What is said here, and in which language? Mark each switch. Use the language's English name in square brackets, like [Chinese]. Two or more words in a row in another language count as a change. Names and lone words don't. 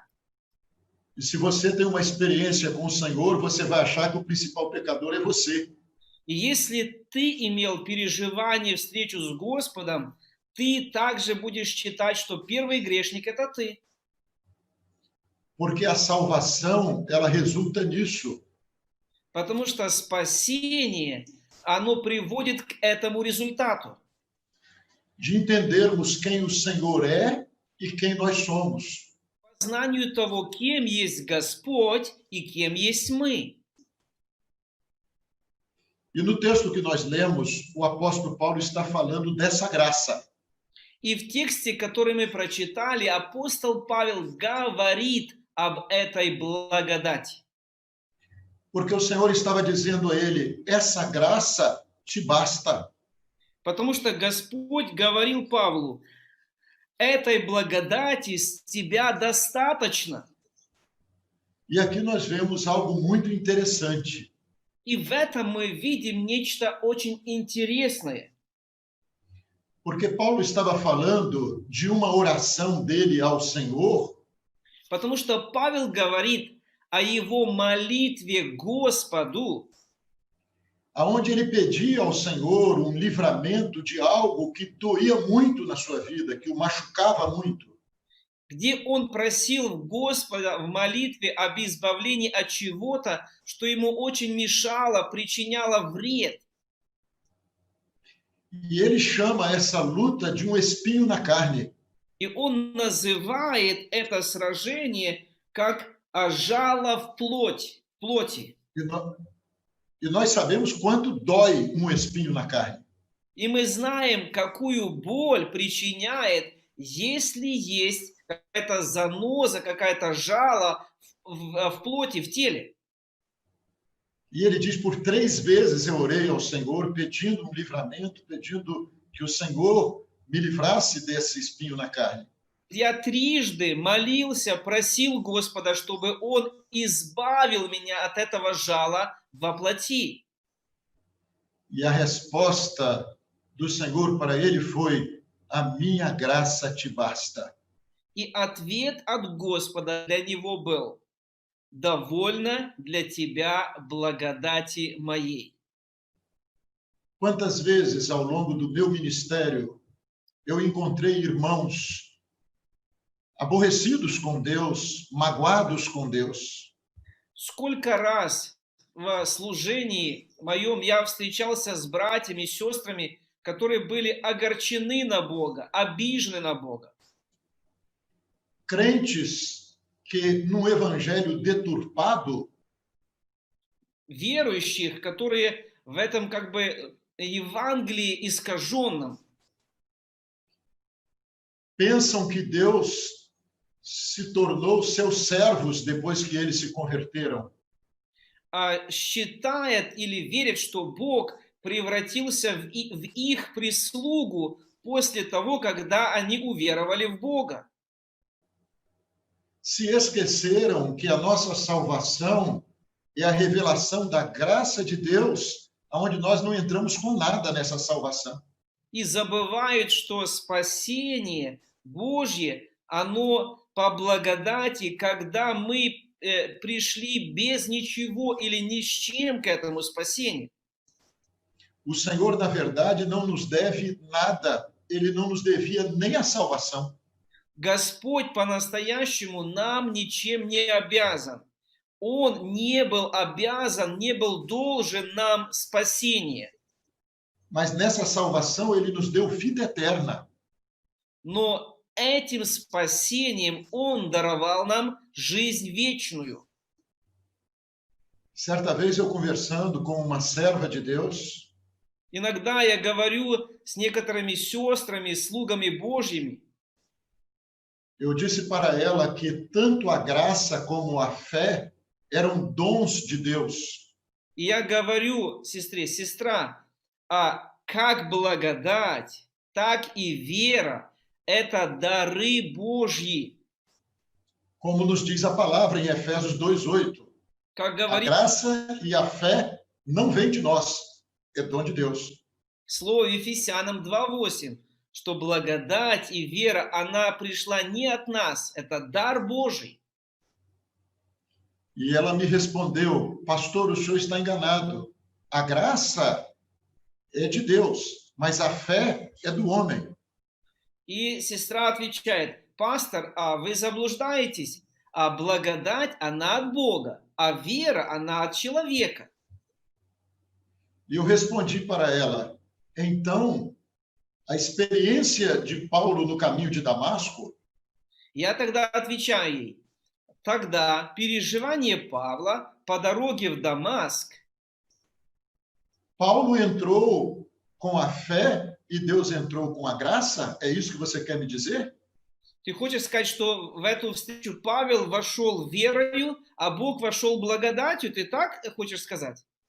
[Portuguese] E se você tem uma experiência com o Senhor, você vai achar que o principal pecador é você. [Russian] И если ты имел переживание, встречу с Господом, ты также будешь считать, что первый грешник – это ты. [Portuguese] Porque a salvação, ela resulta nisso. [Russian] Потому что спасение, оно приводит к этому результату. [Portuguese] De entendermos quem o Senhor é e quem nós somos. [Russian] Знанию того, кем есть Господь и кем есть мы. [Portuguese] E no texto que nós lemos, o apóstolo Paulo está falando dessa graça. [Russian] И в тексте, который мы прочитали, апостол Павел говорит об этой благодати. [Portuguese] Porque o Senhor estava dizendo a ele, essa graça te basta. [Russian] Потому что Господь говорил Павлу, этой благодати с тебя достаточно. [Portuguese] E aqui nós vemos algo muito interessante. [Russian] И в этом мы видим нечто очень интересное. [Portuguese] Porque Paulo estava falando de uma oração dele ao Senhor, [Russian] Потому что Павел говорит о его молитве Господу, [Portuguese] aonde ele pedia ao Senhor um livramento de algo que doía muito na sua vida, que o machucava muito. [Russian] где он просил Господа в молитве об избавлении от чего-то, что ему очень мешало, причиняло вред. [Portuguese] E ele chama essa luta de um espinho na carne. [Russian] И он называет это сражение как жало в плоти. [Portuguese] E nós sabemos quanto dói um espinho na carne. [Russian] И мы знаем, какую боль причиняет, если есть какая-то заноза, какая-то жало в плоти, в теле. [Portuguese] E ele diz, por 3 vezes eu orei ao Senhor, pedindo um livramento, pedindo que o Senhor me livrasse desse espinho na carne. [Russian] Я трижды молился, просил Господа, чтобы Он избавил меня от этого жала во плоти. [Portuguese] E a resposta do Senhor para ele foi, a minha graça te basta. [Russian] И ответ от Господа для него был, довольно для тебя благодати моей. [Portuguese] Quantas vezes ao longo do meu ministério eu encontrei irmãos aborrecidos com Deus, magoados com Deus. [Russian] Сколько раз в служении моем я встречался с братьями, сестрами, которые были огорчены на Бога, обижены на Бога. [Portuguese] Crentes que num evangelho deturpado, [Russian] Верующих, которые в этом как бы Евангелии искаженном [Portuguese] pensam que Deus se tornou seus servos depois que eles se converteram. [Russian] считает или верит, что Бог превратился в их прислугу после того, когда они уверовали в Бога. [Portuguese] Se esqueceram que a nossa salvação é a revelação da graça de Deus, onde nós não entramos com nada nessa salvação. [Russian] И забывают, что спасение Божье, оно по благодати, когда мы пришли без ничего или ни с чем к этому спасению. [Portuguese] O Senhor, na verdade, não nos deve nada. Ele não nos devia nem a salvação. [Russian] Господь по-настоящему нам ничем не обязан. Он не был обязан, не был должен нам спасение. [Portuguese] Mas nessa salvação ele nos deu vida eterna. [Russian] Но этим спасением Он даровал нам жизнь вечную. [Portuguese] Certa vez eu conversando com uma serva de Deus, [Russian] Иногда я говорю с некоторыми сестрами, слугами Божьими, [Portuguese] eu disse para ela que tanto a graça como a fé eram dons de Deus. [Russian] и я говорю сестре: сестра, а как благодать, так и вера – это дары Божьи. [Portuguese] Como nos diz a palavra em Efésios 2:8. [Russian] Как [Portuguese] A [Russian] говорит [Portuguese] graça e a fé não vem de nós, é dom de Deus. [Russian] слово Ефесянам 2:8, что благодать и вера, она пришла не от нас, это дар Божий. [Portuguese] E ela me respondeu: pastor, o senhor está enganado. A graça é de Deus, mas a fé é do homem. [Russian] И сестра отвечает: пастор, а вы заблуждаетесь, а благодать, она от Бога, а вера, она от человека. [Portuguese] E eu respondi para ela: então, a experiência de Paulo no caminho de Damasco [Russian] Я тогда отвечаю ей: тогда переживание Павла по дороге в Дамаск, [Portuguese] Paulo entrou com a fé e Deus entrou com a graça? É isso que você quer me dizer? [Russian] ты хочешь сказать, что в эту встречу Павел вошел верою, а Бог вошел благодатью? Ты так хочешь сказать?